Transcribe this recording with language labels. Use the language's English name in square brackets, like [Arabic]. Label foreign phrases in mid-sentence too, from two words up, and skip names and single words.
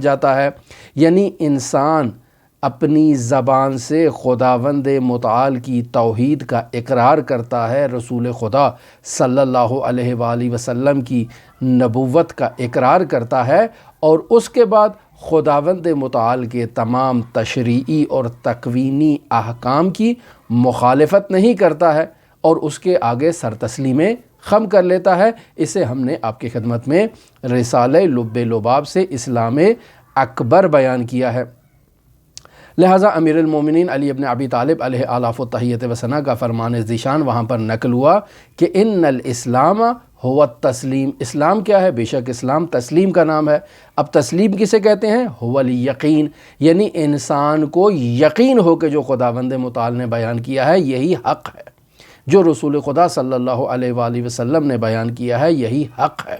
[Urdu] جاتا ہے، یعنی انسان اپنی زبان سے خداوند متعال کی توحید کا اقرار کرتا ہے، رسول خدا [Arabic] صلی اللہ علیہ وآلہ وسلم [Urdu] کی نبوت کا اقرار کرتا ہے، اور اس کے بعد خداوند متعال کے تمام تشریعی اور تکوینی احکام کی مخالفت نہیں کرتا ہے اور اس کے آگے سر تسلیم خم کر لیتا ہے۔ اسے ہم نے آپ کی خدمت میں رسالہ لب لباب سے اسلام اکبر بیان کیا ہے۔ لہٰذا امیر المومنین علی ابن ابی طالب [Arabic] علیہ آلاف و تحیت و ثنا [Urdu] کا فرمان ذیشان وہاں پر نقل ہوا کہ [Arabic] ان الاسلام ہوا تسلیم، [Urdu] اسلام کیا ہے؟ بے شک اسلام تسلیم کا نام ہے۔ اب تسلیم کسے کہتے ہیں؟ [Arabic] ہوا الیقین، [Urdu] یعنی انسان کو یقین ہو کہ جو خداوند متعال نے بیان کیا ہے یہی حق ہے، جو رسول خدا [Arabic] صلی اللہ علیہ وآلہ وسلم [Urdu] نے بیان کیا ہے یہی حق ہے۔